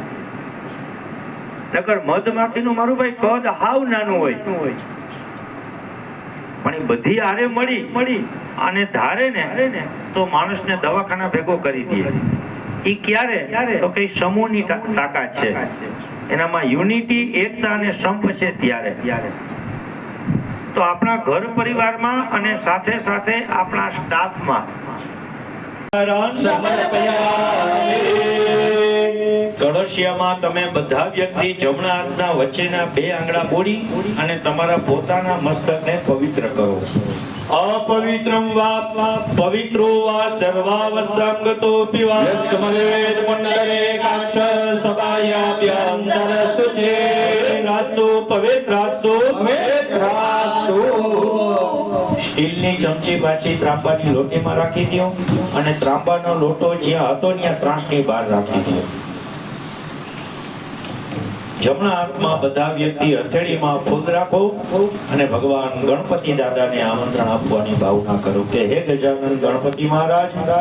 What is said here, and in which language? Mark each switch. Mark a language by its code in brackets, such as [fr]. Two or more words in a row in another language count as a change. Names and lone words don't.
[gu] નકર મધમાખીનું મારું ભાઈ કદ હાવ નાનું હોય પણ એ બધી હારે મળી અને ધારે ને તો માણસને દવાખાના ભેગો કરી દે ઈ ક્યારે તો કઈ સમૂહની તાકાત છે એનામાં યુનિટી એકતા અને સંપ છે ત્યારે તો આપણા ઘર પરિવારમાં અને સાથે સાથે આપણા સ્ટાફમાં કળશિયામાં તમે બધા વ્યક્તિ જમણા હાથના વચ્ચેના બે આંગળા બોળી અને તમારા પોતાના મસ્તકને પવિત્ર કરો [sa] अपवित्रं वा पवित्रो वा सर्वावस्थांगतोऽपि वा यस्मदेव मंडले काक्ष सभायाभ्यन्तरसुचे रास्तु पवित्रास्तु [gu] સ્ટીલની ચમચી પાછી ત્રાંબાની લોટીમાં રાખી દો અને ત્રાંબાનો લોટો જ્યાં હતો ત્યાં ત્રાસની બહાર રાખી દો જમણા હાથમાં બધા વ્યક્તિ હથેળીમાં ફૂલ રાખો અને ભગવાન ગણપતિ દાદાને આમંત્રણ આપવાની ભાવના કરો કે હે ગજાનન ગણપતિ મહારાજ